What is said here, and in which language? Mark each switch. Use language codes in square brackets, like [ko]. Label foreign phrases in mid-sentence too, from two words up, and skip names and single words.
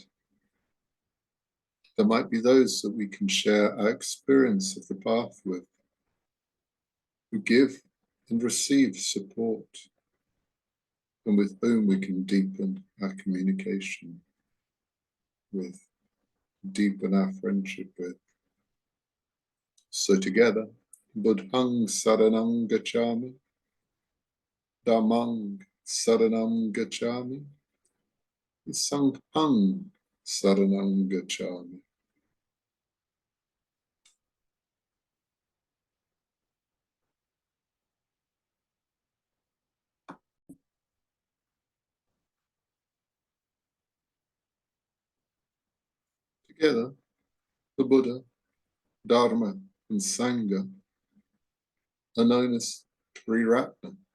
[en] There might be those that we can share our experience of the path with, who give and receive support, and with whom we can deepen our communication with, deepen our friendship with. So together, [pi] Buddhang Saranang Gacchami, Dhammang Saranang Gacchami, Sanghang Saranang Gacchami. [en] Together, the Buddha, Dharma, and Sangha are known as Triratna.